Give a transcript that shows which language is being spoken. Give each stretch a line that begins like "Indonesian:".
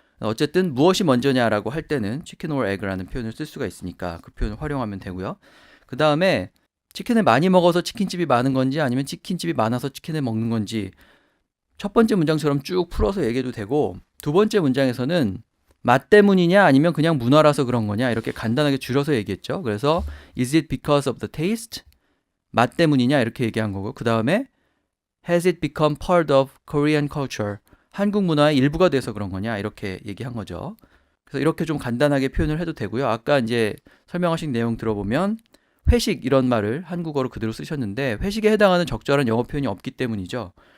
Korean: 어쨌든 무엇이 먼저냐라고 할 때는
English: chicken or egg
Korean: 라는 표현을 쓸 수가 있으니까 그 표현을 활용하면 되고요. 그 다음에 치킨을 많이 먹어서 치킨집이 많은 건지 아니면 치킨집이 많아서 치킨을 먹는 건지 첫 번째 문장처럼 쭉 풀어서 얘기해도 되고 두 번째 문장에서는 맛 때문이냐 아니면 그냥 문화라서 그런 거냐 이렇게 간단하게 줄여서 얘기했죠.
English: 그래서 is it because of the taste?
Korean: 맛 때문이냐 이렇게 얘기한 거고 그 다음에
English: has it become part of Korean culture?
Korean: 한국 문화의 일부가 돼서 그런 거냐 이렇게 얘기한 거죠. 그래서 이렇게 좀 간단하게 표현을 해도 되고요. 아까 이제 설명하신 내용 들어보면 회식 이런 말을 한국어로 그대로 쓰셨는데 회식에 해당하는 적절한 영어 표현이 없기 때문이죠.